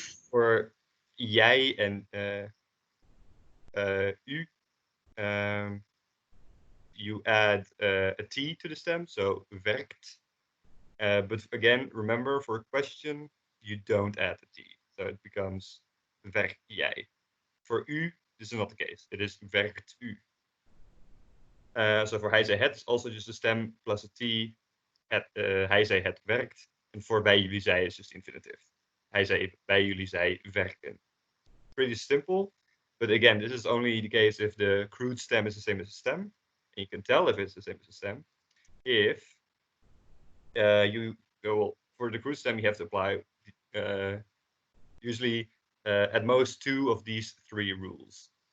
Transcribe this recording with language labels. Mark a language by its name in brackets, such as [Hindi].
[English] For jij en u, you add a T to the stem, so werkt. But again, remember, for a question, you don't add a T. So it becomes [Dutch] werk jij. [English] For u, this is not the case. It is [Dutch] werkt u. [English] So for hij, zij, het is also just a stem plus a T. [Dutch] Hij, zij, het werkt. En voor wij, jullie, zij [English] is just infinitive. [Dutch] Hij, zij, wij, jullie, zij werken. [English] Pretty simple. But again, this is only the case if the crude stem is the same as a stem. And you can tell if it's the same as a stem. If you go for the crude stem, you have to apply usually at most 2 of these 3 rules.